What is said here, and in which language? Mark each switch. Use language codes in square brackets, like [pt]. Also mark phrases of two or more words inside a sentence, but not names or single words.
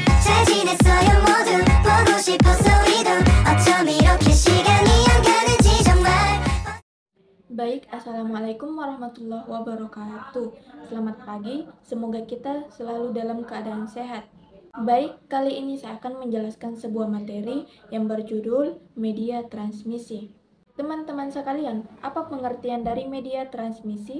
[ko] 친했어요 모두 보고 싶어서 이도 어쩜 이렇게 시간이 안 가는지 정말. [id] Baik, [ar] السلام عليكم ورحمة الله وبركاته. [id] Selamat pagi, semoga kita selalu dalam keadaan sehat. Baik, kali ini saya akan menjelaskan sebuah materi yang berjudul media transmisi. Teman-teman sekalian, apa pengertian dari media transmisi?